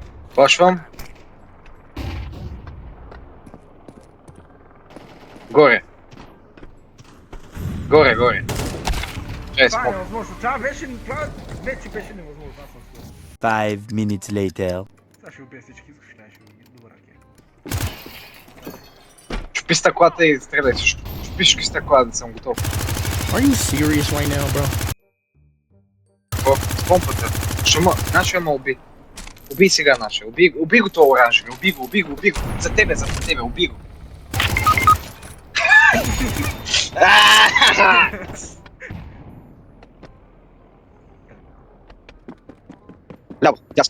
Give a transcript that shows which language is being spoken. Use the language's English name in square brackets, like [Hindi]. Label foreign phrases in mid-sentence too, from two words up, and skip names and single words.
[Bulgarian] Почвам. Горе. Горе. Чай Това е смок. невъзможно. Това вече беше невъзможно. Аз съм сигурен. [English] 5 minutes later. [Bulgarian] Сега ще убия всички, искаш ли? Ще убия. Добър ракет. Чупи стъклата и стреляй всичко. Чупи всички стъкла, да съм готов. [English] Are you serious right now, bro? [Bulgarian] Какво? С помпата. Начо ма уби. Убий сега Начо. Убий го това оранжеви. Убий го. За тебе, убий го. Ляво, ясно.